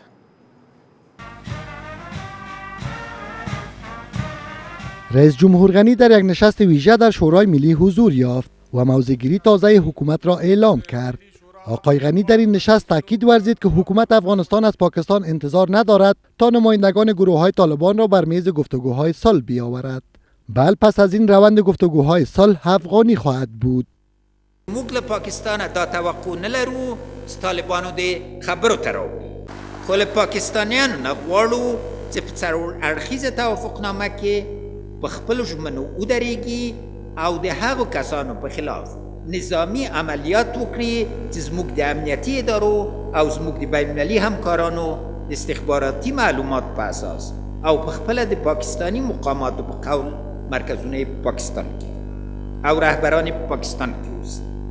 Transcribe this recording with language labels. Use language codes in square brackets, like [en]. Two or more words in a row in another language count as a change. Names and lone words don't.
[fa] رئیس جمهور غنی در یک نشست ویژه در شورای ملی حضور یافت و موضع‌گیری تازه حکومت را اعلام کرد. آقای غنی در این نشست تاکید ورزید که حکومت افغانستان از پاکستان انتظار ندارد تا نمایندگان گروه‌های طالبان را بر میز گفتگوهای صلح بیاورد، بل پس از این روند گفتگوهای صلح افغانی خواهد بود. [ps] موږ له پاکستانه دا توقع نه لرو چې طالبانو دې خبرو ته راوړي، خو له پاکستانیانو نه غواړو چې په څلور اړخیزه توافقنامه کې په خپلو ژمنو ودرېږي او د هغو کسانو په خلاف نظامی عملیات وکړي چې زموږ د امنیتي ادارو او زموږ د بین‌المللي همکارانو د استخباراتي معلومات په اساس او په خپله د پاکستاني مقاماتو په قول مرکزونه په پاکستان کې او رهبران په پاکستان کې اوسي.